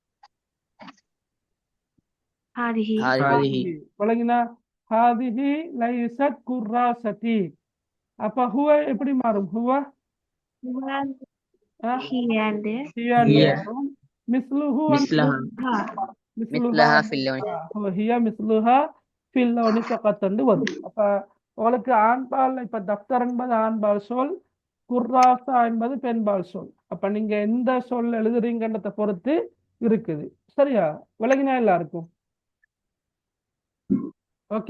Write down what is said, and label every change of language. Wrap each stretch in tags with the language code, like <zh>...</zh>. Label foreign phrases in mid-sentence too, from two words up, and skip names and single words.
<ta>வழங்கினா</ta> <ar>هذه ليست كراستي.</ar> <ta>அப்ப ஹுவ எப்படி மாறும்?</ta> <ar>هو مثله مثلها في اللون. هي مثلها في اللون فقط</ar> <ta>என்று வரும். அப்ப உங்களுக்கு ஆண்பால், இப்ப தப்தர் என்பது ஆண்பால் சொல், குர்ராசா என்பது பெண்பால் சொல். அப்ப நீங்க எந்த சொல் எழுதுறீங்கன்றத பொறுத்து இருக்குது. சரியா? விளங்கினா எல்லாருக்கும்? ஓகே.</ta>